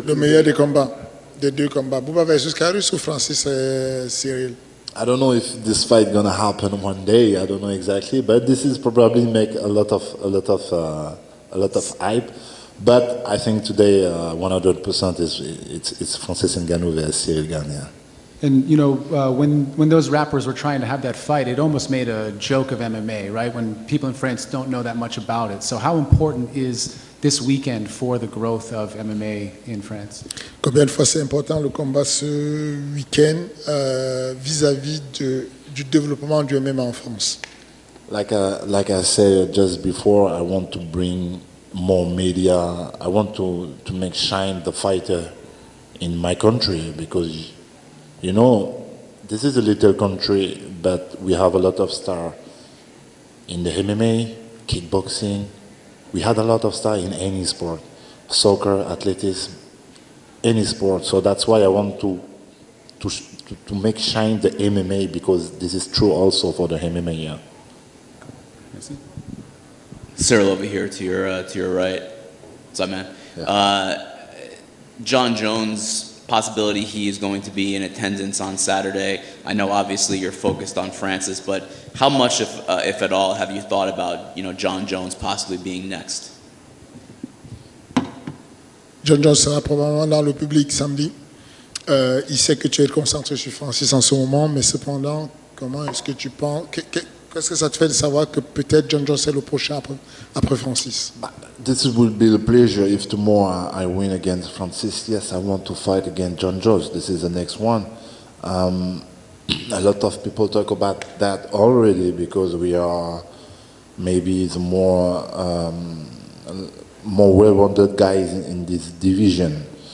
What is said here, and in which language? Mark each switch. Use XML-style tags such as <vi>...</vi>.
<fr>Le meilleur des combats, des deux combats, Bouba versus Karis ou Francis et Ciryl?</fr> <en>I don't know if this fight gonna happen one day. I don't know exactly, but this is probably make a lot of hype. But I think today 100% it's Francis Ngannou versus Ciryl Gane. Yeah. And when those rappers were trying to have that fight, it almost made a joke of MMA, right? When people in France don't know that much about it. So how important is this weekend for the growth of MMA in France?</en> <fr>Combien de fois c'est important le combat ce week-end vis-à-vis du développement du MMA en France?</fr> <en>Like I said just before, I want to bring more media. I want to make shine the fighter in my country because, this is a little country, but we have a lot of stars in the MMA, kickboxing. We had a lot of stars in any sport, soccer, athletics, any sport. So that's why I want to make shine the MMA because this is true also for the MMA. Yeah. Ciryl over here to your right. What's up, man? Yeah. John Jones. Possibility he is going to be in attendance on Saturday. I know obviously you're focused on Francis, but how much, if at all, have you thought about John Jones possibly being next?</en> <fr>John Jones sera probablement dans le public samedi. Il sait que tu es concentré sur Francis en ce moment, mais cependant, comment est-ce que tu penses, qu'est-ce que ça te fait de savoir que peut-être John Jones est le prochain après Francis?</fr> <en>This will be a pleasure if tomorrow I win against Francis. Yes, I want to fight against John Jones. This is the next one. A lot of people talk about that already because we are maybe the more well-rounded guys in this division.</en>